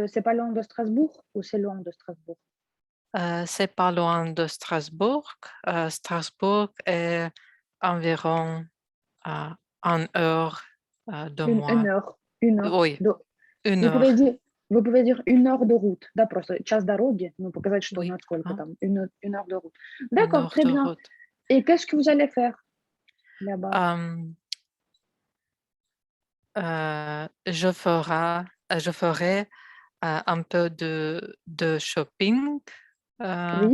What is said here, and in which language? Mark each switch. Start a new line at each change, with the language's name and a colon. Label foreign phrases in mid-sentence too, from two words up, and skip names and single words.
French: C'est pas loin de Strasbourg ou c'est loin de Strasbourg? c'est pas loin de Strasbourg. Strasbourg est environ euh, 1 heure de Une moi. heure. Une heure. Oui, une Vous pouvez heure, dire, vous pouvez dire 1 heure de route.
Russian: Да, просто час дороги, ну, показать, что
French: oui,
Russian: насколько
French: hein, там, une heure de route. une D'accord, heure très de bien. route. Et qu'est-ce que vous allez faire là-bas? Euh, je ferai un peu de shopping euh,